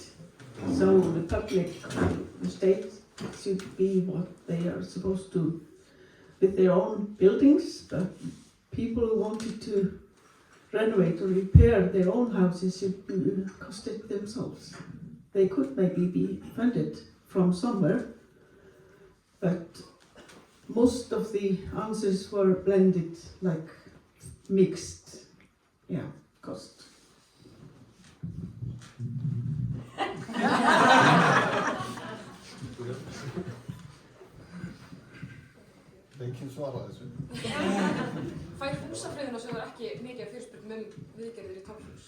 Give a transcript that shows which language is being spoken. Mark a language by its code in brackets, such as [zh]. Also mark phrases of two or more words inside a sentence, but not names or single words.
[en] So the public, the state should be what they are supposed to with their own buildings, but people who wanted to renovate or repair their own houses should cost it themselves. They could maybe be funded from somewhere, but most of the answers were blended, like mixed, cost. [is] Enginn svaraði þessu. Fær húsafriðunarsjóður ekki mikið af fyrirspurnum viðgerðir í torfhús?